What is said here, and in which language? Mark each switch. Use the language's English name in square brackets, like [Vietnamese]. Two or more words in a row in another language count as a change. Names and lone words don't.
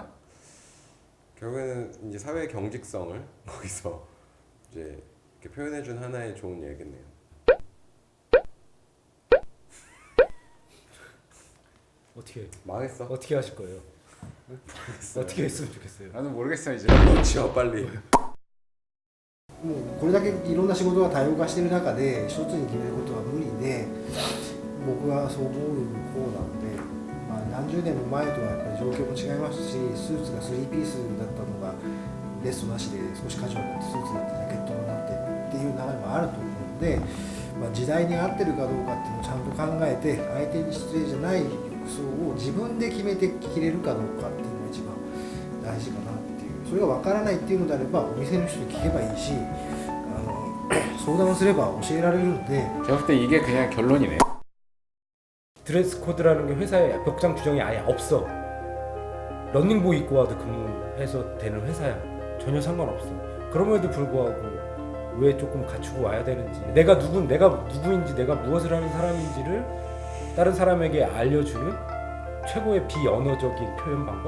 [Korean] 결국에는 이제 사회 경직성을 거기서 이제 이렇게 표현해준 하나의 좋은 예겠네요. 망했어. 어떻게 하실 거예요? 어떻게 했으면 좋겠어요. 나는 모르겠어 이제. 너 지워 빨리. [Japanese] もうこれだけいろんな仕事が多様化している中で一つに決めることは無理で僕はそう思う方なので、まあ、何十年も前とはやっぱり状況も違いますしスーツが3ピースだったのがベストなしで少しカジュアルになってスーツになってジャケットになってっていう流れもあると思うので、まあ、時代に合ってるかどうかっていうのをちゃんと考えて相手に失礼じゃない服装を自分で決めて着れるかどうかっていうのが一番大事かなっていうそれが分からないっていうのであればお店の人に聞けばいいし相談をすれば教えられるので [Korean] 제가 볼 때 이게 그냥 결론이네. 드레스 코드라는 게 회사에 벽장 규정이 아예 없어. 런닝복 입고 와도 근무해서 되는 회사야. 전혀 상관없어. 그럼에도 불구하고 왜 조금 갖추고 와야 되는지, 내가 누구인지, 내가 무엇을 하는 사람인지를 다른 사람에게 알려주는 최고의 비언어적인 표현 방법?